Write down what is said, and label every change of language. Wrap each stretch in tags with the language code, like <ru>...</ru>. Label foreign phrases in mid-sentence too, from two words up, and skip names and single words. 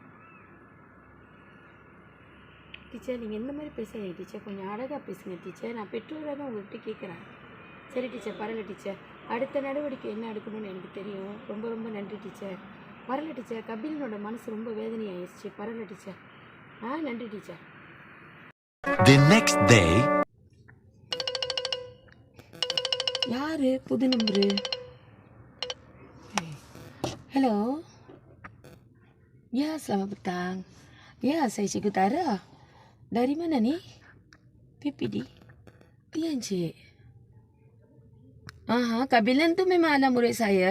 <ta>டீச்சர் நீங்கள் எந்த மாதிரி பேசுகிறீங்க டீச்சர்? கொஞ்சம் அழகாக பேசுங்க டீச்சர். நான் பெற்றோராக தான் உங்கள்கிட்ட கேட்குறேன். சரி டீச்சர், பரவாயில்ல டீச்சர். அடுத்த நடவடிக்கை என்ன எடுக்கணும்னு எனக்கு தெரியும். ரொம்ப ரொம்ப நன்றி டீச்சர். பரவாயில்ல டீச்சர், கபிலனோட மனசு ரொம்ப வேதனையாயிடுச்சு. பரவாயில்ல டீச்சர். நன்றி டீச்சர்.</ta> <en>The next day.</en> <ta>யாரு புது நம்பரு?</ta> <ms>Hello. Ya, selamat petang. Ya, saya Cikgu Tara. Dari mana ni? PPD. Ya, Encik. Kak Bilan tu memang anak murid saya.</ms>